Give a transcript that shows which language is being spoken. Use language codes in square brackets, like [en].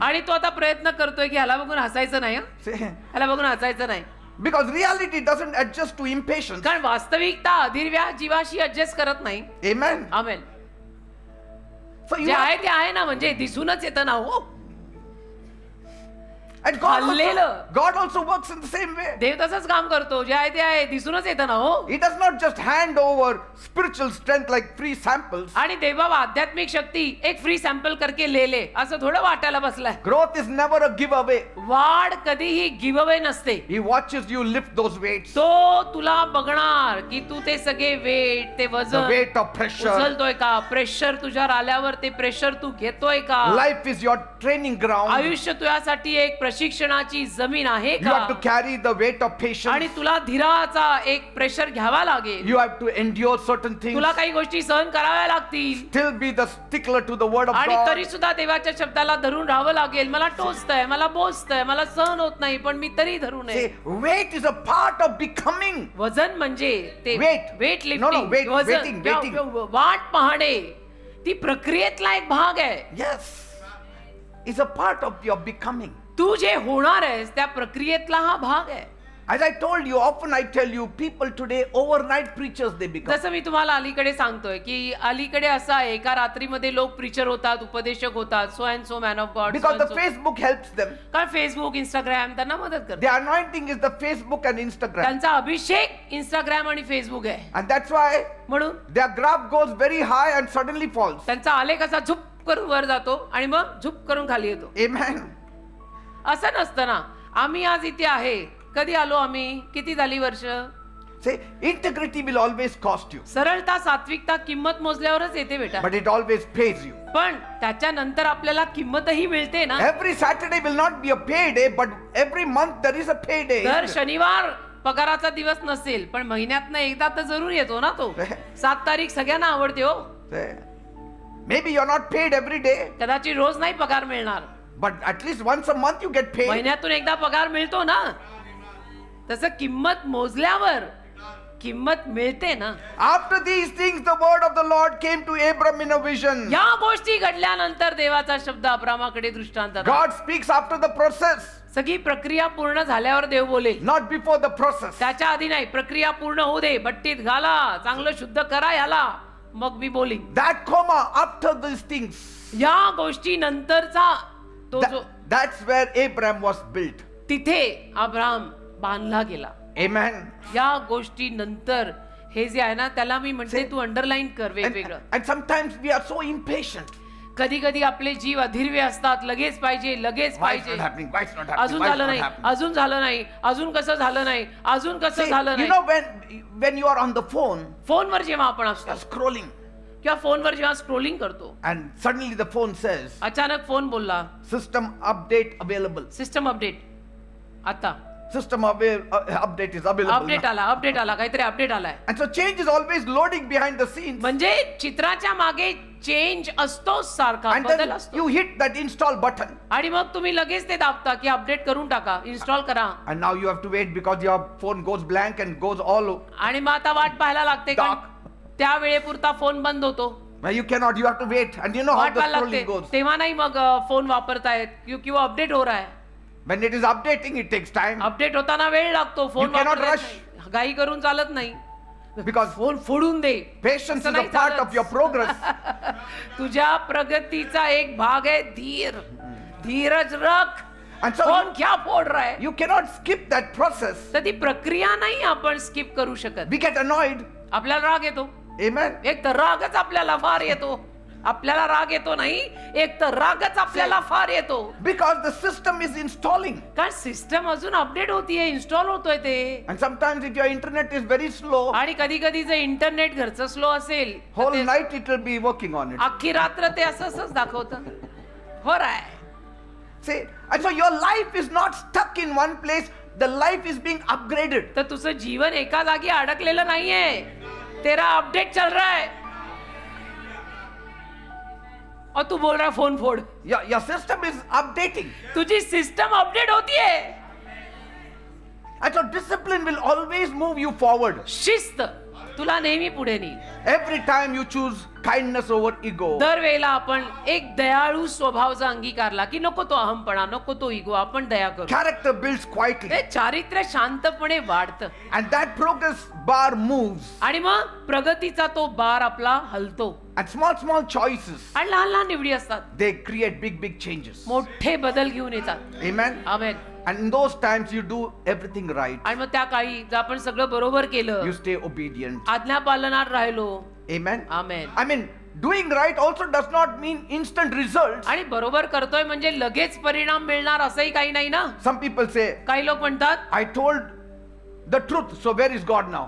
[mr] आणि तो आता प्रयत्न करतोय की ह्याला बघून हसायचं नाही, हं? [en] See, [mr] ह्याला बघून हसायचं नाही. [en] because reality doesn't adjust to impatience. [mr] कारण वास्तविकता अधीरव्या जीवाशी ऍडजस्ट करत नाही. [en] Amen. [mr] आमेन. [en] So you [mr] जे [en] have, [mr] आहे ते आहे ना, म्हणजे दिसूनच येतं ना. हो, [en] and God हल्लेलं. God also works in the same way. [mr] देव तसंच काम करतो. जे आहे ते आहे, दिसूनच येतं ना. हो, [en] He does not just hand over spiritual strength like free samples. [mr] आणि देवा आध्यात्मिक शक्ती एक फ्री सॅम्पल [hi] करके ले ले [mr] असं थोडं वाटायला बसलाय. [en] Growth is never a giveaway. [mr] वाढ कधीही गिव्ह अवे नसते. [en] He watches you lift those weights. [mr] तो तुला बघणार की तू ते सगळे वेट, ते [en] The [mr] वजन [en] weight of pressure. [mr] उचलतोय का, प्रेशर तुझ्यावर आल्यावर ते प्रेशर तू घेतोय का. [en] Life is your training ground. [mr] आयुष्य तुझ्यासाठी एक प्रशिक्षणाची जमीन आहे [en] You have to [mr] का, [en] carry the weight of [mr] आणि [en] patience. [mr] तुला धीराचा एक प्रेशर घ्यावा लागेल. [en] You have to endure certain things. [mr] तुला काही गोष्टी सहन कराव्या लागतील, [en] Still be the stickler to the word of [mr] आणि [en] God. [mr] तरी सुद्धा देवाच्या शब्दाला धरून राहावं लागेल. मला टोचतंय, मला बोचतंय, मला सहन होत नाही, पण मी तरी धरू नये. [en] See, weight is a part of becoming. [mr] वजन म्हणजे ते [en] Weight. Weight No, no, lifting, wait, waiting. [mr] वाट पाहणे, ती प्रक्रियेतला एक भाग आहे. [en] Yes. It's a part of your becoming. [mr] तू जे होणार आहेस त्या प्रक्रियेतला हा भाग आहे. [en] As I told you, often I tell you, people today, overnight preachers they become. [mr] जसं मी तुम्हाला अलीकडे सांगतोय की अलीकडे असं आहे, एका रात्रीमध्ये लोक प्रीचर होतात, उपदेशक होतात, [en] So and so man of God. Because the Facebook helps them. [mr] कारण फेसबुक, इंस्टाग्राम त्यांना मदत करतात. [en] The anointing is the Facebook and Instagram. [mr] त्यांचा अभिषेक इंस्टाग्राम आणि फेसबुक आहे. [en] And that's why [mr] म्हणून [en] their graph goes very high and suddenly falls. [mr] त्यांचा आलेख असा झुप करून वर जातो आणि मग झुप करून खाली येतो. [en] Amen. [mr] असं नसतं ना. आम्ही आज इथे आहे, कधी आलो आम्ही, किती झाली वर्ष. [en] Say, integrity will always cost you, [mr] सरळता, सात्विकता किंमत मोजल्यावरच येते बेटा. [en] but it always pays you. [mr] पण त्याच्यानंतर आपल्याला किंमतही मिळते ना. [en] Every Saturday will not be a payday, but every month there is a payday. [mr] दर शनिवार पगाराचा दिवस नसेल, पण महिन्यातनं एकदा तर जरूर येतो ना तो. 7 तारीख सगळ्यांना आवडते हो. [en] Say, maybe you're not paid every day, [mr] कदाचित रोज नाही पगार मिळणार, [en] but at least once a month you get paid. [mr] महिन्यातून एकदा पगार मिळतो ना. तसं किंमत मोजल्यावर किंमत मिळते ना. [en] After these things, the word of the Lord came to Abram in a vision. [mr] या गोष्टी घडल्यानंतर देवाचा शब्द अब्रामाकडे दृष्टांतात. [en] God speaks after the process, [mr] सगळी प्रक्रिया पूर्ण झाल्यावर देव बोलेल, not before the process. त्याच्या आधी नाही. प्रक्रिया पूर्ण होऊ दे, भट्टीत घाला, चांगलं शुद्ध करा याला, मग मी बोलीन. [en] That comma after these things, [mr] या गोष्टी नंतरचा तो जो [en] that's where Abram was built. [mr] तिथे अब्राम बांधला गेला. [en] Amen. [mr] या गोष्टी नंतर हे जे आहे ना, त्याला मी म्हणते तू अंडरलाईन कर वेगवेगळं. [en] And sometimes we are so impatient. [mr] कधी कधी आपले जीव अधीर्वे असतात, लगेच पाहिजे, लगेच [en] Why it's [mr] पाहिजे. [en] not happening? Why it's not happening? [mr] अजून [en] Why it's [mr] झालं [en] not [mr] नाही, [en] happening? [mr] अजून झालं नाही, अजून कसं झालं नाही, अजून कसं [en] See, [mr] झालं [en] you [mr] नाही. [en] know when you are on the phone, [mr] फोनवर जेव्हा आपण असतो [en] you're scrolling, [mr] किंवा फोनवर जेव्हा स्क्रोलिंग करतो, [en] and suddenly the phone says, [mr] अचानक फोन बोलला, [en] "System update available." System update. आता System update is available. Update now. [mr] आला, अपडेट आला, काहीतरी अपडेट आलाय. [en] And so change is always loading behind the scenes. [mr] म्हणजे चित्राच्या मागे चेंज असतोच, सारखा [en] And [mr] बदल [en] then [mr] असतो. [en] you hit that install button. [mr] आणि मग तुम्ही लगेच ते दाबता की अपडेट करून टाका, इन्स्टॉल करा. [en] And now you have to wait because your phone goes blank and goes all over. [mr] आणि मग आता वाट पाहायला लागते, कारण त्या वेळेपुरता फोन बंद होतो. [en] Now you cannot, you have to wait. And you know how [mr] वाट [en] the [mr] पाहायला [en] scrolling [mr] लागते, [en] goes. [mr] तेव्हा नाही मग फोन वापरतायत किंवा अपडेट [hi] हो रहा है. [en] When it is updating, it takes time. [mr] Update होताना वेळ लागतो. Phone [en] You cannot rush. [mr] घाई करून चालत नाही. [en] Because [mr] फोन फोडून दे. [en] patience is [mr] असं [en] a [mr] नाही [en] part [mr] चालत. [en] of your progress. [mr] तुझ्या प्रगतीचा एक भाग आहे धीर. [hi] धीरज रख. [en] And so [hi] फोन क्या फोड रहा है. [en] you cannot skip that process. [mr] तर ती प्रक्रिया नाही आपण स्किप करू शकत. [en] We get annoyed. [mr] आपल्याला राग येतो. [en] Amen. [mr] एक तर रागच आपल्याला फार येतो. आपल्याला राग येतो नाही, एक तर रागच आपल्याला फार येतो. [en] Because the system is installing. [mr] कारण सिस्टम अजून अपडेट होतीये, इन्स्टॉल होतोय ते. [en] And sometimes if your internet is very slow, [mr] आणि कधी कधी जर इंटरनेट घरचं स्लो असेल, तर [en] whole [mr] ते [en] night it will be working on it. [mr] अख्खी रात्र ते असंच दाखवतं. [hi] हो रहा है. [en] See, and so your life is not stuck in one place. The life is being upgraded. [mr] तर तुझं जीवन एका जागी अडकलेलं नाहीये. [hi] तेरा अपडेट चल रहा है. और तू बोल रहा है फोन फोड़. [en] Your system is updating. [mr] तुझी सिस्टम अपडेट होतीये. [en] And so discipline will always move you forward. [mr] शिस्त तुला नेहमी पुढे नेईल. [en] Every time you choose kindness over ego. [mr] दरवेळेला आपण एक दयाळू स्वभावाचा अंगीकारला की नको तो अहमपणा, नको तो इगो, आपण दया करू. [en] Character builds quietly. [mr] ते चारित्र्य शांतपणे वाढतं. [en] And that progress bar moves. [mr] आणि मग प्रगतीचा तो बार आपला हलतो. [en] And small choices, [mr] आणि लहान लहान निवडी असतात, [en] they create big changes. [mr] मोठे बदल घेऊन येतात. [en] Amen. [mr] Amen. [en] And in those times you do everything right. [mr] आणि मग त्या काळी जर आपण सगळं बरोबर केलं, [en] You stay obedient. [mr] आज्ञा पालनात राहिलो. [en] Amen. [mr] Amen. [en] I mean, doing right also does not mean instant results. [mr] आणि बरोबर करतोय म्हणजे लगेच परिणाम मिळणार असंही काही नाही ना. [en] Some people say, [mr] काही लोक म्हणतात [en] I told the truth, so where is God now?